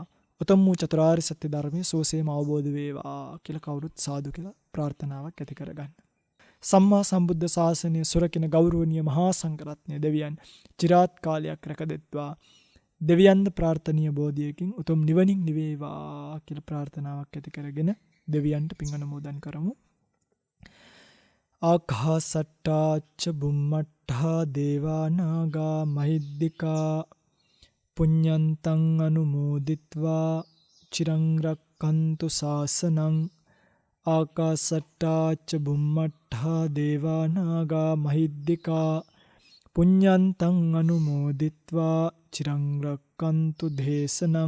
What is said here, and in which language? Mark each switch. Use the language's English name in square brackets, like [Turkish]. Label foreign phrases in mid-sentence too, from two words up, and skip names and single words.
[Sinhala] උතුම් වූ චතුරාර්ය සත්‍ය ධර්මයේ සෝසේම අවබෝධ වේවා කියලා කවුරුත් සාදු කියලා ප්‍රාර්ථනාවක් ඇති කරගන්න. සම්මා සම්බුද්ධ ශාසනය සුරකින ගෞරවනීය මහා සංඝරත්නය දෙවියන් চিරාත් කාලයක් රැකදෙත්වා. දෙවියන්ද ප්‍රාර්ථනීය බෝධියකින් උතුම් නිවනින් නිවේවා කියලා ප්‍රාර්ථනාවක් ඇති කරගෙන දෙවියන්ට පින් අනුමෝදන් කරමු. [Pali] ආකාසට්ටා ච බුම්මට්ඨා දේවා නාග මහිද්దికා පුඤ්ඤන්තං අනුමෝදිත්වා චිරං රක්ඛන්තු ශාසනං. ආකාසට්ටා ච බුම්මට්ඨා දේවා නාග මහිද්దికා පුඤ්ඤන්තං අනුමෝදිත්වා චිරං රක්ඛන්තු දේශනං.